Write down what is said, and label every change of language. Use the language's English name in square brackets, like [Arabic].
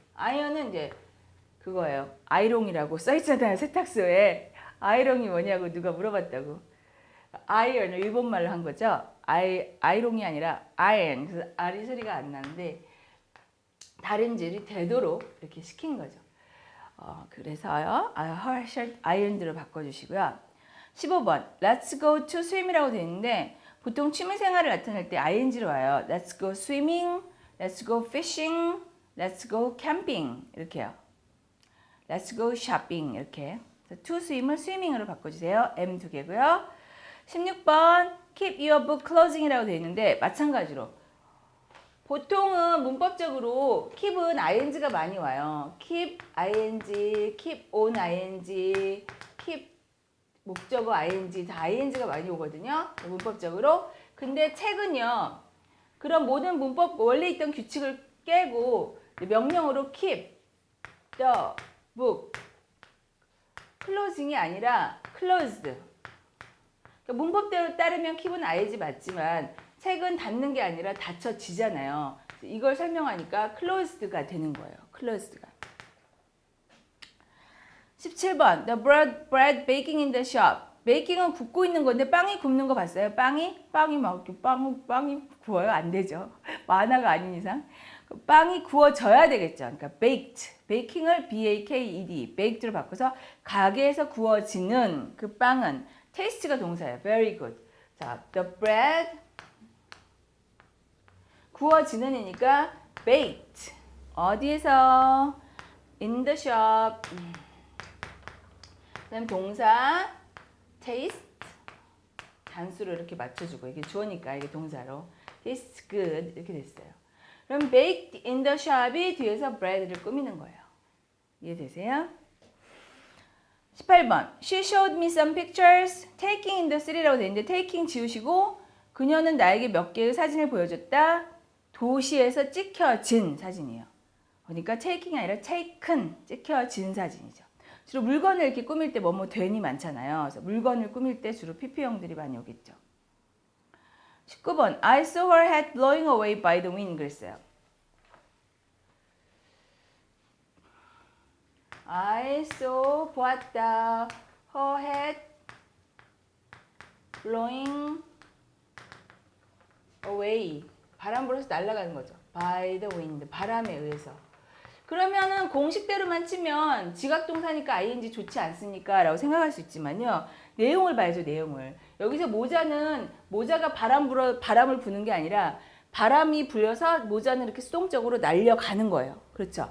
[Korean] iron은 이제 그거예요. 아이롱이라고 써있잖아요. 세탁소에. 아이롱이 뭐냐고 누가 물어봤다고. iron을 일본말로 한 거죠. 아이롱이 아니라 iron. 그래서 R이 소리가 안 나는데 다림질이 되도록 이렇게 시킨 거죠. 그래서요. [English] her shirt ironed로 [Korean] 바꿔주시고요. 15번 [English] Let's go to swim [Korean] 이라고 되어 있는데 보통 취미생활을 나타낼 때 ing로 와요. [English] Let's go swimming, Let's go fishing, Let's go camping [Korean] 이렇게요. [English] Let's go shopping 이렇게. [Korean] to swim을 swimming으로 바꿔주세요. M 두 개고요. 16번 [English] Keep your book closing [Korean] 이라고 되어 있는데 마찬가지로 보통은 문법적으로 keep은 ing가 많이 와요. keep ing, keep on ing, keep 목적어 ing 다 ing가 많이 오거든요. 문법적으로. 근데 책은요. 그런 모든 문법 원래 있던 규칙을 깨고 명령어로 [English] keep the book closing [Korean] 이 아니라 closed. 그러니까 문법대로 따르면 keep은 ing 맞지만 책은 닫는 게 아니라 닫혀지잖아요. 이걸 설명하니까 closed가 되는 거예요. closed가. [English] 17번 The bread baking in the shop. [Korean] 베이킹은 굽고 있는 건데 빵이 굽는 거 봤어요? 빵이 막 이렇게 빵이 구워요? 안 되죠. 만화가 아닌 이상. 빵이 구워져야 되겠죠. 그러니까 baked. 베이킹을 baked, baked로 바꿔서 가게에서 구워지는 그 빵은 taste가 동사예요. [English] very good. [Korean] 자, the bread 구워지는이니까 baked. 어디에서? [English] in the shop. [Korean] 그다음 동사 taste 단수로 이렇게 맞춰주고 이게 주어니까 이게 동사로 [English] tastes good [Korean] 이렇게 됐어요. 그럼 [English] baked in the shop [Korean] 이 뒤에서 bread를 꾸미는 거예요. 이해되세요? 18번 [English] She showed me some pictures taking in the city [Korean] 라고 되어 있는데 taking 지우시고 그녀는 나에게 몇 개의 사진을 보여줬다. 도시에서 찍혀진 사진이에요. 그러니까 taking이 아니라 taken, 찍혀진 사진이죠. 주로 물건을 이렇게 꾸밀 때 뭐뭐 된이 많잖아요. 그래서 물건을 꾸밀 때 주로 PP형들이 많이 오겠죠. [English] 19번 I saw her hat blowing away by the wind [Korean] 그랬어요. [English] I saw [Korean] 보았다 [English] her hat blowing away [Korean] 바람 불어서 날아가는 거죠. [English] by the wind 바람에 의해서. [Korean] 그러면은 공식대로만 치면 지각동사니까 ing 좋지 않습니까? 라고 생각할 수 있지만요. 내용을 봐야죠, 내용을. 여기서 모자가 바람을 부는 게 아니라 바람이 불려서 모자는 이렇게 수동적으로 날려가는 거예요. 그렇죠?